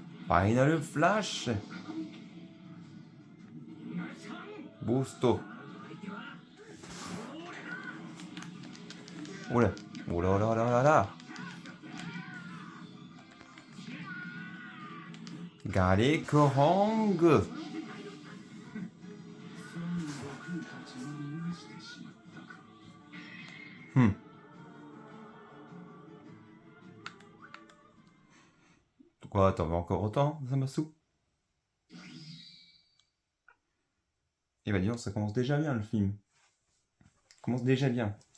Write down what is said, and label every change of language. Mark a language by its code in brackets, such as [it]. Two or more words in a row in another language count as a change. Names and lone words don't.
[en] Final Flash. Boosto. [fr] Oula. Oula là là là là. Gare Korang. [ja] 孫悟空たちを逃がしてしまったか。 [fr] Quoi, t'en veux encore autant, Zamasu? Eh ben dis donc, ça commence déjà bien le film. Ça commence déjà bien.